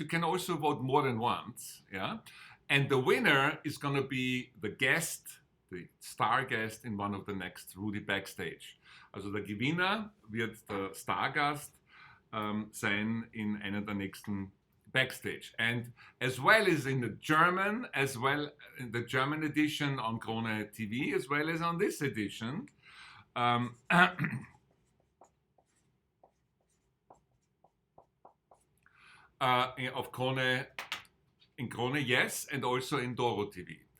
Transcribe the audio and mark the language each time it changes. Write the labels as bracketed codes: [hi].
[en] You can also vote more than once, yeah. And the winner is going to be the guest, the star guest in one of the next RUDI Backstage. [de] Also der Gewinner wird der Stargast sein in einer der nächsten Backstage. [en] And as well as in the German, as well in the German edition on Krone TV, as well as on this edition, of Krone, in Krone, yes, and also in Doro TV.